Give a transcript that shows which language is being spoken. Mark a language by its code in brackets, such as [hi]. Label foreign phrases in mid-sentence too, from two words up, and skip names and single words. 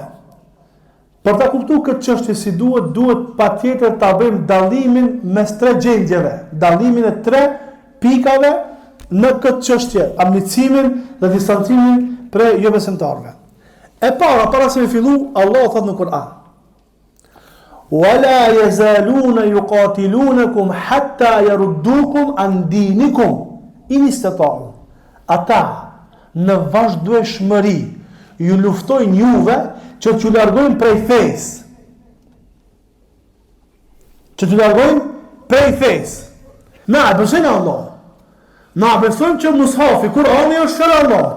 [sq] Për ta kuptuar këtë çështje si duhet patjetër ta bëjmë dallimin mes tre gjendjeve, dallimin e tre pikave në këtë çështje, armiqësimin dhe distancimin prej jobesimtarëve. E para se me fillu, Allah thot në Kur'an: [ar] وَلَا يَزَالُونَ يُقَاتِلُونَكُمْ حَتَّى يَرُدُّوكُمْ عَنْ دِينِكُمْ إِنِ اسْتَطَاعُوا. [sq] Ata në vazhdueshmëri ju luftojnë juve që t'ju largojnë prej fesë. Na e besojnë Allah. Na e besojnë që mushafi, Kurani është fjala e Allahut.